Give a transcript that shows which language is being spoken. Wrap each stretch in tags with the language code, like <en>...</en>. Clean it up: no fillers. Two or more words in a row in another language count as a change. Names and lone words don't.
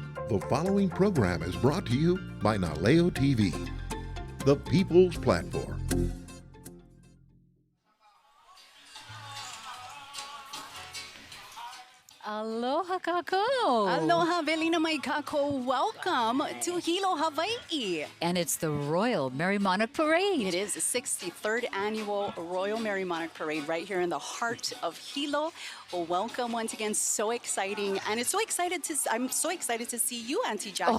<en>The following program is brought to you by Naleo TV, the People's Platform.</en> <haw>Aloha kako. Aloha Velina mai kako.</haw> <en>Welcome to Hilo, Hawaii. And it's the Royal Merrie Monarch Parade. It is the 63rd annual Royal Merrie Monarch Parade right here in the heart of Hilo. Well, welcome once again. So exciting. And I'm so excited to see you, Auntie Jackie.</en>